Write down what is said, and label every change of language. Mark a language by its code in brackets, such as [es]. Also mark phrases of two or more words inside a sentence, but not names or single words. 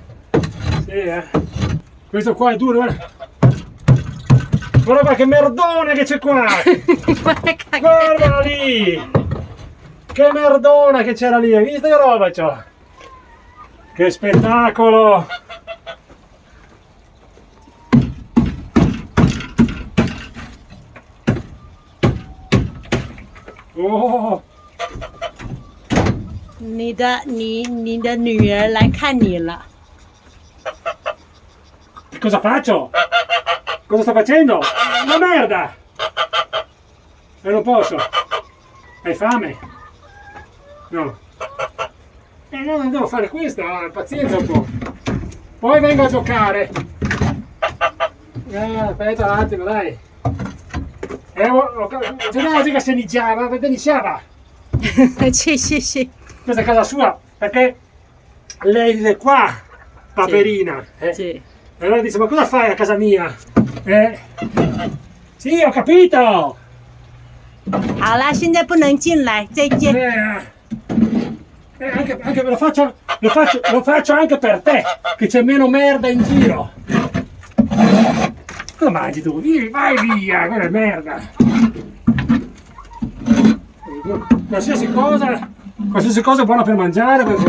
[it] Sì, Questo qua è duro, guarda. Guarda che merdone che c'è qua. Guarda lì. Che merdona che c'era lì. Hai visto che roba c'ho? Che spettacolo. Oh. [zh] 你的女儿来看你了。 [it] Cosa faccio? Cosa sto facendo? Una merda! E non posso. Hai fame? No. No, non devo fare questo, pazienza un po'. Poi vengo a giocare. Aspetta un attimo, dai. Oggi che se iniziava, iniziava. Sì. Questa è casa sua, perché lei vive qua, Paperina. Sì. E allora dice, ma cosa fai a casa mia? Sì, ho capito! [zh] 好啦，现在不能进来，再见。 [it] Anche lo faccio anche per te, che c'è meno merda in giro. Cosa mangi tu? Vai via, quella è merda. Qualsiasi cosa è buona per mangiare.